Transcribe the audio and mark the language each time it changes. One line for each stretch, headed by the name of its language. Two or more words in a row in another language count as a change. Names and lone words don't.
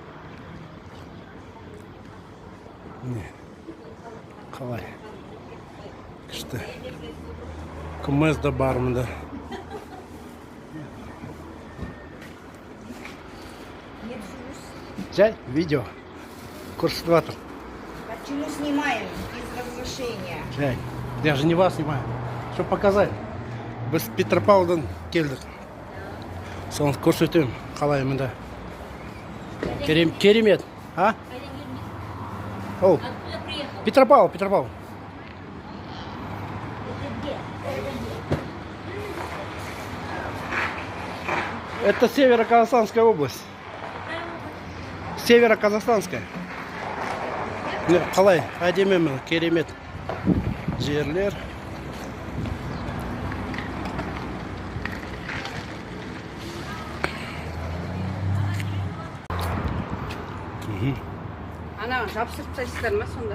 Kazakh: Не. Қалай күшті. Күміз да бар мында. Жай, видео. Көрсетіп жатыр.
Russian: Почему снимаем без разрешения? Жай, я же не вас снимаю. Что показать?
Kazakh: Біз Петропавлдан келдік. Соны көрсетем. Қалай мында. Керемет. А? О, Петропавл.
Russian: Это Северо-Казахстанская область. Северо-Казахстанская.
Kazakh: Қалай, әдемі, керемет жерлер. Ана жапсырып тастайсыздар ма сонда?